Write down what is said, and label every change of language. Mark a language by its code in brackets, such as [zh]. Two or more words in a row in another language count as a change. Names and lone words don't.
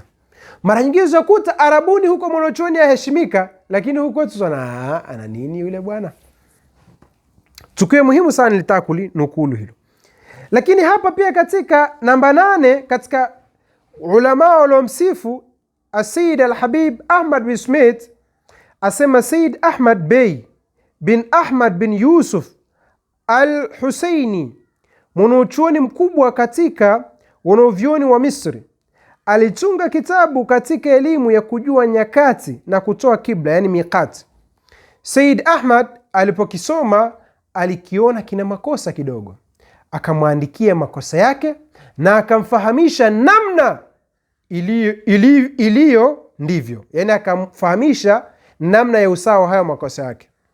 [sw] Mara nyingine zakuta Arabuni huko mwanachuoni aheshimika, lakini huko kwetu ana nini yule bwana. Tukio muhimu sana nilitaka kulinukulu hilo. Lakini hapa pia katika namba 8 katika ulama waliomsifu Said Al-Habib Ahmad bin Smith, asema Said Ahmad Bey bin Ahmad bin Yusuf Al-Husaini, mwanachuoni mkubwa katika wanavyuoni wa Misri, alitunga kitabu katika elimu ya kujua nyakati na kutoa kibla, yani miqati. Said Ahmad alipokisoma alikiona kina makosa kidogo, akamwandikia makosa yake na akamfahamisha namna iliyo ndivyo, yani akamfahamisha namna ya usawa hayo makosa yake.